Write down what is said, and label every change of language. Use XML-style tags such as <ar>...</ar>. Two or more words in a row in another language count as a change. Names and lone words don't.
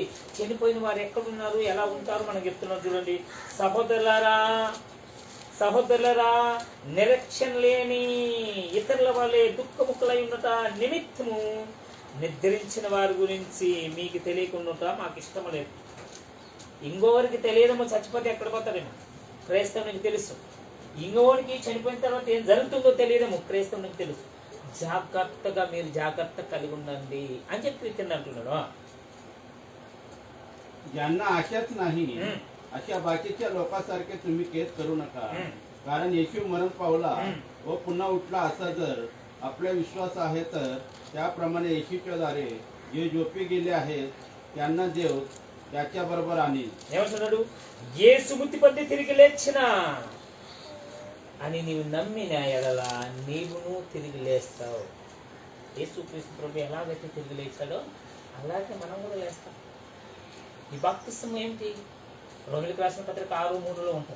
<te>చనిపోయిన వారు ఎక్కడున్నారు, ఎలా ఉంటారు మనకు చెప్తున్నారు. చూడండి, సహోదరులరా నిరీక్షణ లేని ఇతరుల వల్లే దుఃఖముఖులై ఉన్నట నిమిత్తము నిద్రించిన వారి గురించి మీకు తెలియకుండా మాకు ఇష్టం లేదు. ఇంకోవరికి తెలియదేమో, చచ్చిపోతే ఎక్కడ పోతాడేమో. క్రైస్తవునికి తెలుసు. ఇంకోవరికి చనిపోయిన తర్వాత ఏం జరుగుతుందో తెలియదేమో, క్రైస్తవునికి తెలుసు. జాగ్రత్తగా మీరు జాగ్రత్త కలిగి ఉండండి అని చెప్పి కింద అంటున్నాడు.</te> <mr>ज्यांना आशाच नाही अशा बाकीच्या लोकांसारखे तुम्ही केस करू नका. कारण येशू मरण पावला व पुन्हा उठला असा जर आपला विश्वास आहे तर त्याप्रमाणे येशूच्या द्वारे जे झोपी गेले आहेत त्यांना देव त्याच्या बरोबर आणील.</mr> <te>ఏమంటున్నాడు? యేసు మృతి పొంది తిరిగి లేచిన అని నీవు నమ్మిన ఎడల నీవును తిరిగి లేస్తావు. యేసుక్రీస్తు ప్రభు ఎలాగైతే తిరిగి లేచాడో అలాగే మనం కూడా లేస్తాం. ఈ బాప్తిసం ఏంటి? రోమిలికి రాసిన పత్రిక 6:3 ఉంటుంది.</te>